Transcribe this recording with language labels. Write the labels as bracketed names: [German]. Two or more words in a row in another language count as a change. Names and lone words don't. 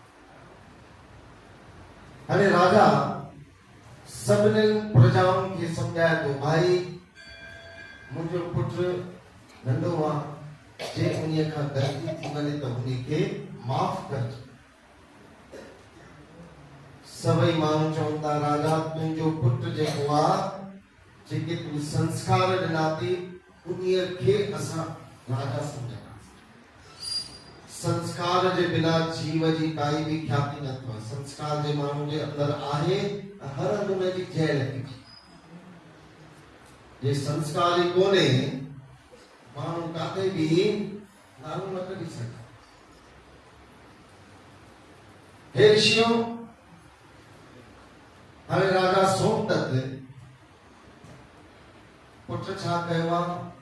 [Sindhi] हाणे राजा सभिनी प्रजाउनि खे सम्झाए थो भाई मुंहिंजो पुटु नंढो आहे, जे उन्हीअ खां ग़लती थी वञे त उनखे माफ़ करिजे। सभई माण्हू चवनि था राजा तुंहिंजो पुटु जेको आहे, जेके तूं संस्कार ॾिना थी उन्हीअ खे असां राजा सम्झंदासीं। संस्कार जे बिना जीव जी काई भी ख्याति न अथव। संस्कार जे माण्हू जे अंदरि आहे हर नमूने जी जय लॻी। जे संस्कार ई कोन्हे माण्हू काथे भी नालो न कढी सघे। हे ऋषियों, हाणे राजा सोमदत्त पुट छा कयो आहे?